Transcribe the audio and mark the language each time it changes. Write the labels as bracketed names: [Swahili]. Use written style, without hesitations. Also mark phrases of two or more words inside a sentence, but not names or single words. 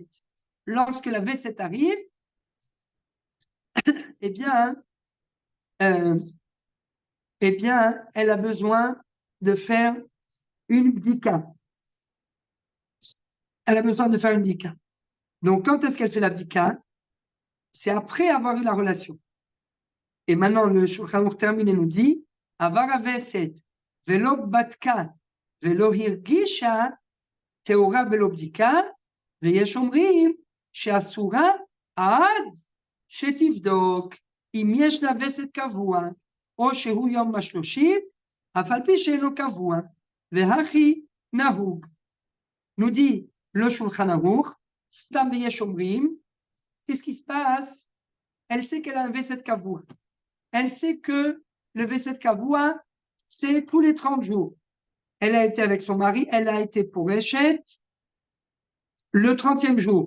[French] Lorsque la Veset arrive, eh bien, elle a besoin de faire une bdika. Elle a besoin de faire une bdika. Donc, quand est-ce qu'elle fait la bdika? C'est après avoir eu la relation. Et maintenant, le Shulchan Aruch termine et nous dit [Hebrew] עבר הווסת ולא בדקה ולא הרגישה טהרה ולא בדיקה ויש אומרים שאסורה עד שתבדוק אם יש לה וסת קבוע או שהוא יום השלושים, אף על פי שאינו קבוע, והכי נהוג. [French] Nous dit le Shulchan Aruch, [Hebrew] סתם ויש אומרים, [French] qu'est-ce qui se passe? Elle sait qu'elle a un [Hebrew] וסת קבוע. [French] Elle sait que le [Hebrew] וסת קבוע, [French] c'est tous les 30 jours. Elle a été avec son mari, elle a été pour Eshet le 30e jour.